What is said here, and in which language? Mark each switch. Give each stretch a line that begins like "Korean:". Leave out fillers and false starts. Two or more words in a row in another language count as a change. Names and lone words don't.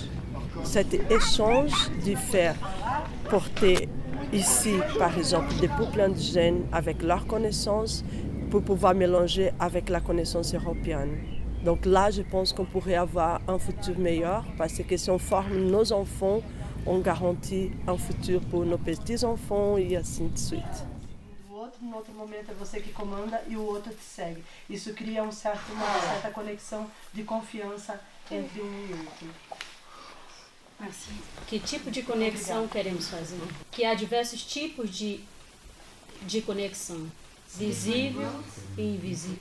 French: Cet échange de faire porter ici, par exemple, des peuples indigènes avec leurs connaissances pour pouvoir mélanger avec la connaissance européenne. Donc là, je pense qu'on pourrait avoir un futur meilleur parce que si on forme nos enfants, on garantit
Portuguese: um futuro para os
French: petits-enfants
Portuguese: e assim
French: de suite.
Portuguese: O outro, no outro momento, é você que comanda e o outro te segue. Isso cria uma certa conexão de confiança entre um e outro. Assim, que tipo de conexão queremos fazer? Que há diversos tipos de conexão, visível e invisível.